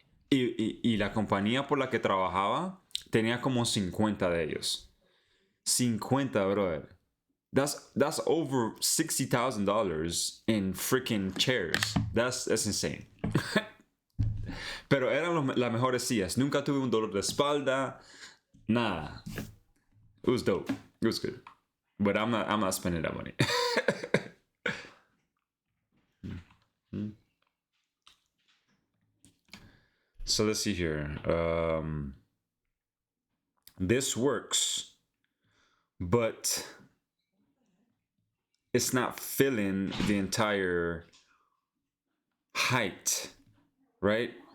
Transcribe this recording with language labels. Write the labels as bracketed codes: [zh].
[es] Y la compañía por la que trabajaba tenía como 50 de ellos. 50, brother. [en] That's over $60,000 in freaking chairs. That's insane. [es] Pero eran las mejores sillas. Nunca tuve un dolor de espalda. [en] Nada. It was dope. It was good. But I'm not spending that money. So let's see here. This works, but it's not filling the entire height, right?